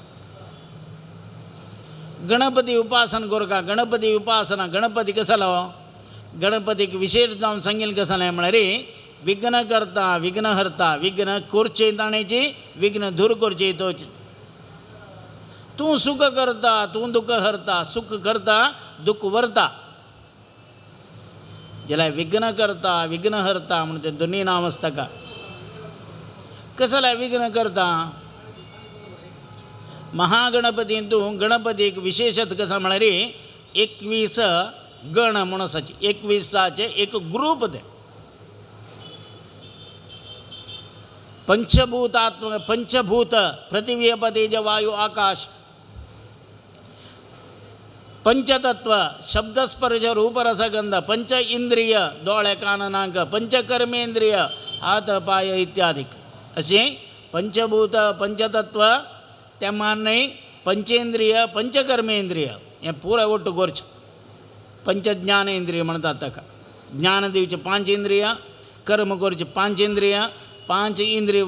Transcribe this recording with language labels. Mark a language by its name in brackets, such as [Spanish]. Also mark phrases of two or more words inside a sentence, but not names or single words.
[Konkani] गणपती उपासन करता गणपती उपासना गणपती कसलो गणपतीक विशेष जावन सांगिल्लें कसलें म्हळ्यार विघ्न करता विघ्न हरता विघ्न करचें ताणेची विघ्न दूर करचें तोच तूं सुख करता तूं दुख हरता सुख करता दुख व्हरता जाल्यार विघ्न करता विघ्न हरता म्हणून तें दोनी नांव आसता का कसलें विघ्न करता महागणपतीन तूं गणपतीक विशेशत कसो म्हळ्यार 21 गण म्हणून आसाची 21चे एक ग्रूप ते पंचभूतात्मक पंचभूत पृथ्वी अप तेज वायु आकाश पंचतत्व शब्दस्पर्श रूपरसगंध पंच इंद्रिय दोळे कान नाक पंचकर्मेंद्रिय हात पाय इत्यादी अशें पंचभूत पंचतत्व त्या मान्य पंचेंद्रिय पंचकर्मेंद्रिय हें पुराय ಒಟ್ಟು करचें पंचज्ञानेंद्रिय म्हणटात ताका ज्ञान दिवचें 5 इंद्रिय कर्म करचें 5 इंद्रिय 5 इंद्रिय